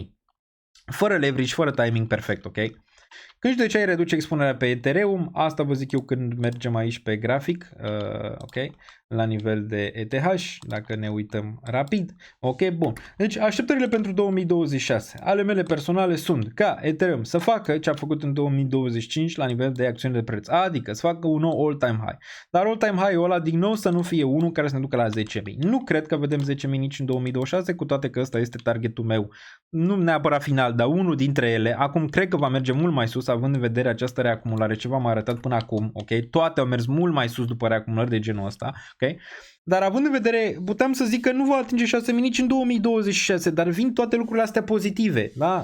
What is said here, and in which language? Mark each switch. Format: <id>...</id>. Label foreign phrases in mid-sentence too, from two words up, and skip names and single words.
<ro>Fără leverage, fără timing perfect, ok? Când și de ce ai reduce expunerea pe Ethereum, asta vă zic eu când mergem aici pe grafic, ok, la nivel de ETH, dacă ne uităm rapid, ok, bun. Deci așteptările pentru 2026 ale mele personale sunt ca Ethereum să facă ce a făcut în 2025 la nivel de acțiuni de preț, adică să facă un nou</ro> <en>all-time high,</en> <ro>dar</ro> <en>all-time high-</en> <ro>ul ăla din nou să nu fie unul care să ne ducă la 10.000. Nu cred că vedem 10.000 nici în 2026, cu toate că ăsta este targetul meu, nu neapărat final, dar unul dintre ele. Acum cred că va merge mult mai sus, având în vedere această reacumulare ce v-am arătat până acum, ok? Toate au mers mult mai sus după reacumulări de genul ăsta, ok? Dar având în vedere, puteam să zic că nu va atinge 6.000 nici în 2026, dar vin toate lucrurile astea pozitive, da?</ro>